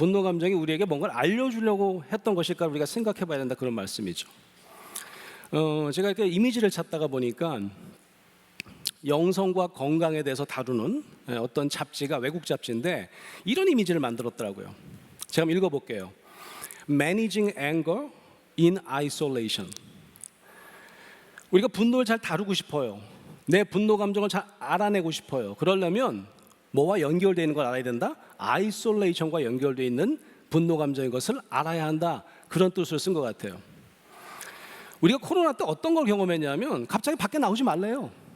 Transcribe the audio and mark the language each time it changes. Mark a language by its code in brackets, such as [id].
[ko] 분노 감정이 우리에게 뭔가를 알려주려고 했던 것일까? 우리가 생각해 봐야 된다, 그런 말씀이죠. 제가 이렇게 이미지를 찾다가 보니까 영성과 건강에 대해서 다루는 어떤 잡지가, 외국 잡지인데 이런 이미지를 만들었더라고요. 제가 한번 읽어볼게요. [en] Managing anger in isolation. [ko] 우리가 분노를 잘 다루고 싶어요. 내 분노 감정을 잘 알아내고 싶어요. 그러려면 뭐와 연결되어 있는 걸 알아야 된다? 아이솔레이션과 연결되어 있는 분노 감정인 것을 알아야 한다, 그런 뜻을 쓴 것 같아요. 우리가 코로나 때 어떤 걸 경험했냐면 갑자기 밖에 나오지 말래요.